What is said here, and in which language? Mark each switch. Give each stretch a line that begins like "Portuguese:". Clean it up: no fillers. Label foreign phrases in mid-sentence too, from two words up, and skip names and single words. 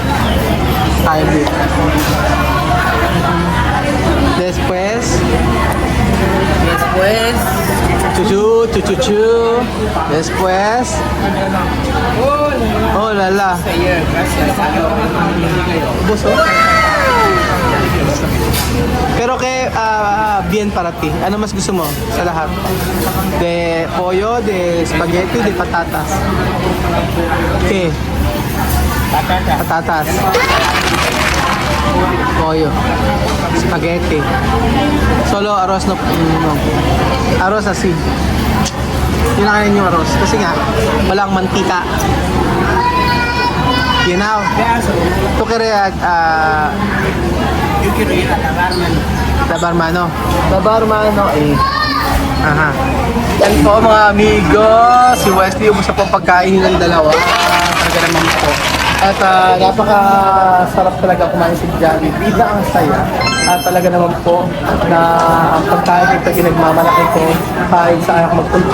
Spanish: Después, Después, Chuchu, chuchuchu. Después. Oh, lala. ayer, gracias. Buso. Pero que bien para ti.
Filipino: Ano mas gusto mo sa lahat?
Spanish: De pollo, de spaghetti, de patatas. Okay. Patatas. Pollo. Spaghetti. Solo arroz no. Arroz asin.
Filipino: Yun ang kainin yung arroz. Kasi nga, walang mantika.
English: You know?
Filipino: Ito kaya,
Spanish: Yo quiero ir a Tabarman. Tabarmano. Tabarmano eh. Aha.
Filipino: Yan po mga amigo. Si Wesley, ubos na po ang pagkain ng dalawa. Talaga naman po. At napaka-sarap talaga kumain si Jollibee. Na ang saya. At talaga naman po na ang pagkain ito ginagmamalaki ko kahit saan ako magpunta.